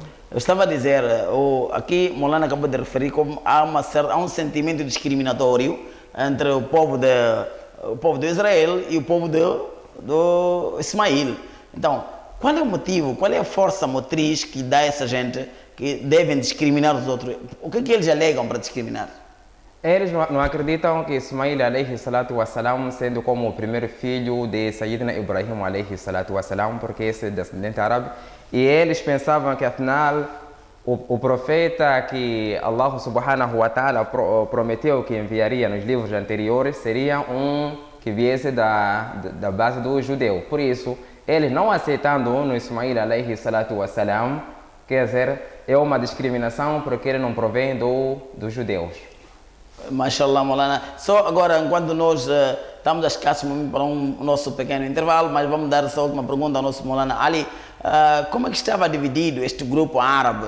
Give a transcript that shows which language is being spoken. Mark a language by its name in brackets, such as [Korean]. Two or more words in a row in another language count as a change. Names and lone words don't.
[Portuguese] Eu estava a dizer, aqui Molana acabou de referir como há um sentimento discriminatório entre o povo de Israel e o povo do Ismael. Então, qual é o motivo, qual é a força motriz que dá a essa gente que devem discriminar os outros? O que é que eles alegam para discriminar? Eles não acreditam que Ismail [Arabic] عليه الصلاة والسلام, [Portuguese] sendo como o primeiro filho de [Arabic] سيدنا إبراهيم عليه الصلاة والسلام, [Portuguese] porque esse é descendente árabe, e eles pensavam que afinal o profeta que Allah [Arabic] سبحانه وتعالى [Portuguese] prometeu que enviaria nos livros anteriores seria um que viesse da base do judeu. Por isso, eles não aceitando no Ismail [Arabic] عليه الصلاة والسلام, [Portuguese] quer dizer, é uma discriminação porque ele não provém dos judeus. Mashallah, Molana. Só agora, enquanto nós estamos a escassos para o nosso pequeno intervalo, mas vamos dar essa última pergunta ao nosso Molana Ali. Como é que estava dividido este grupo árabe?